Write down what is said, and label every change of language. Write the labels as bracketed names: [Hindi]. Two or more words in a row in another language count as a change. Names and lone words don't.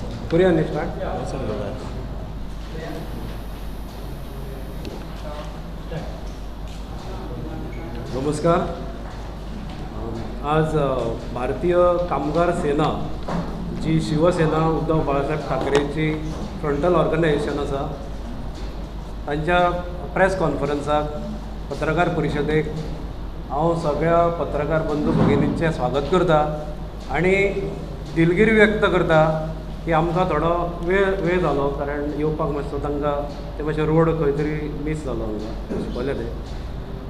[Konkani] करूया न्ही स्टार्ट. नमस्कार. आज भारतीय कामगार सेना जी शिवसेना उद्धव बाळासाहेब ठाकरेची [English] frontal organization [Konkani] आसा तांच्या [English] press conferenceak [Konkani] पत्रकार परिशदेक हांव सगळ्या पत्रकार बंधू भगिनींचें स्वागत करता आनी दिलगिरी व्यक्त करता की आमकां थोडो वेळ जालो, कारण येवपाक मातसो तांकां ते मातशें रोड खंय तरी मिस जालो हांगा शिकवलें तें.